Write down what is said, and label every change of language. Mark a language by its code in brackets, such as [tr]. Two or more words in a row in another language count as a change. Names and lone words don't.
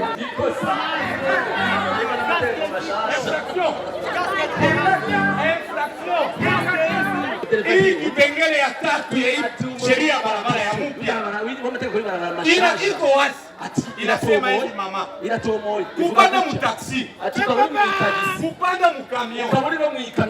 [sw] Hii kipengele ya 3 ya sheria barabara ya mpya. Ina iko wazi. Inasema hivi mama. Inatomoa. Kupanda mu taxi. Kupanda mu camion. [rn] Ukaburira mu ikamyo